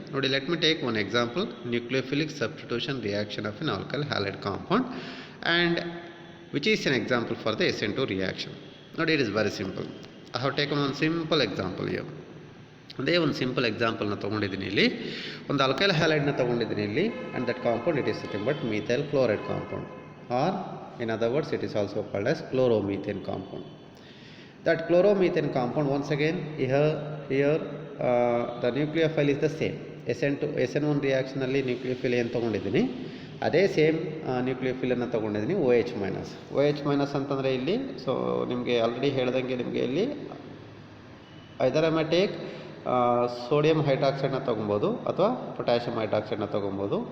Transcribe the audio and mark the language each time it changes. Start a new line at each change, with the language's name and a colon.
English: ನೋಡಿ, let me take one example, nucleophilic substitution reaction of an alkyl halide compound and which is an example for the SN2 reaction. ನೋಡಿ, it is very simple. I have taken one simple example here.
Kannada: ಅದೇ ಒಂದು simple ಎಕ್ಸಾಂಪಲ್ನ ತೊಗೊಂಡಿದ್ದೀನಿ ಇಲ್ಲಿ,
English: ಒಂದು ಆಲ್ಕೈಲ್ ಹ್ಯಾಲೈಡ್ನ ತೊಗೊಂಡಿದ್ದೀನಿ ಇಲ್ಲಿ, and that compound it is nothing but methyl chloride compound, or in other words it is also called as chloromethane compound. That chloromethane compound, once again here the nucleophile is the same.
Kannada: SN1 reaction ಅಲ್ಲಿ ನ್ಯೂಕ್ಲಿಯೋಫಿಲ್ ಏನು ತೊಗೊಂಡಿದ್ದೀನಿ ಅದೇ same ನ್ಯೂಕ್ಲಿಯೋಫಿಲನ್ನು ತೊಗೊಂಡಿದ್ದೀನಿ, OH minus ಅಂತಂದರೆ ಇಲ್ಲಿ so ನಿಮಗೆ already ಹೇಳ್ದಂಗೆ ನಿಮಗೆ ಇಲ್ಲಿ
English: either I take
Kannada: ಸೋಡಿಯಂ ಹೈಡ್ರಾಕ್ಸೈಡ್ನ ತೊಗೊಬೋದು ಅಥವಾ ಪೊಟ್ಯಾಷಿಯಂ ಹೈಡ್ರಾಕ್ಸೈಡ್ನ ತೊಗೊಬೋದು.